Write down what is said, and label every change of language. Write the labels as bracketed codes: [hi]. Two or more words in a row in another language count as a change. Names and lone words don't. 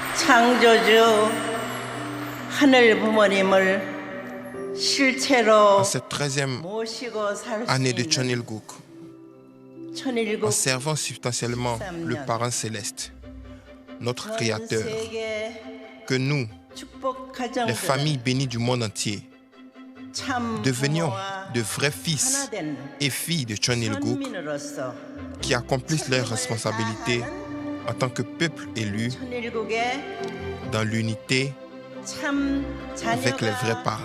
[ko] 창조주 하늘 부모님을 실체로 [fr] En cette 13e [ko] 모시고 살 수 [fr] année de [ko] 있는 [fr] Chonilguk, [ko] 천일국 [fr] en servant substantiellement le Parent Céleste, notre [ko] 전 [fr] Créateur, [ko] 세계 [fr] que nous, [ko] 축복 [fr] les familles [ko] 가정들은 [fr] bénies du monde entier, [ko] 참 [fr] devenions [ko] 부모와 [fr] de vrais fils [ko] 하나된 [fr] et filles de Chonilguk [ko] 선민으로서 [fr] qui accomplissent leurs responsabilités en tant que peuple élu [ko] 천일국의 [fr] dans l'unité [ko] 참 [fr] avec les vrais [ko] 자녀가 [fr] parents.